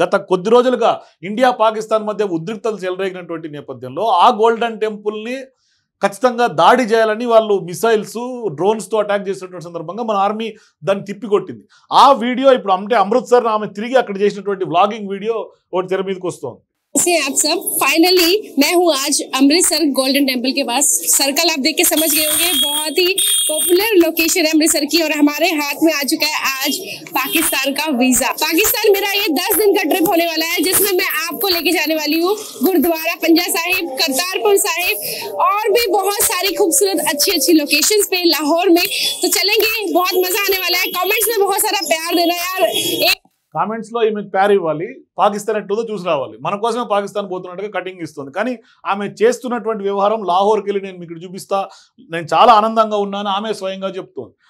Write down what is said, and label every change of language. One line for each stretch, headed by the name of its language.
Telugu: గత కొద్ది రోజులుగా ఇండియా పాకిస్తాన్ మధ్య ఉద్రిక్తలు చెలరేగినటువంటి నేపథ్యంలో ఆ గోల్డెన్ టెంపుల్ని ఖచ్చితంగా దాడి చేయాలని వాళ్ళు మిసైల్స్, డ్రోన్స్తో అటాక్ చేసినటువంటి సందర్భంగా మన ఆర్మీ దాన్ని తిప్పికొట్టింది. ఆ వీడియో ఇప్పుడు అంటే అమృత్సర్ ఆమె తిరిగి అక్కడ చేసినటువంటి వ్లాగింగ్ వీడియో ఒకటి తెర మీదకి వస్తుంది.
Hindi: से आप सब फाइनली मैं हूँ आज अमृतसर गोल्डन टेम्पल के पास। सर्कल आप देख के समझ गए होंगे, बहुत ही पॉपुलर लोकेशन है अमृतसर की। और हमारे हाथ में आ चुका है आज पाकिस्तान का वीजा। पाकिस्तान मेरा ये 10 दिन का ट्रिप होने वाला है, जिसमें मैं आपको लेके जाने वाली हूँ गुरुद्वारा पंजा साहिब, करतारपुर साहिब और भी बहुत सारी खूबसूरत अच्छी लोकेशंस पे लाहौर में। तो चलेंगे, बहुत मजा आने वाला है। कमेंट्स में बहुत सारा प्यार देना यार।
Telugu: కామెంట్స్లో ఈమెకు ప్యార్ ఇవ్వాలి, పాకిస్తాన్ ఎట్లుందో చూసి రావాలి. మన కోసమే పాకిస్తాన్ పోతున్నట్టుగా కటింగ్ ఇస్తుంది. కానీ ఆమె చేస్తున్నటువంటి వ్యవహారం లాహోర్కి వెళ్ళి నేను మీకు చూపిస్తా, నేను చాలా ఆనందంగా ఉన్నాను ఆమె స్వయంగా చెప్తుంది.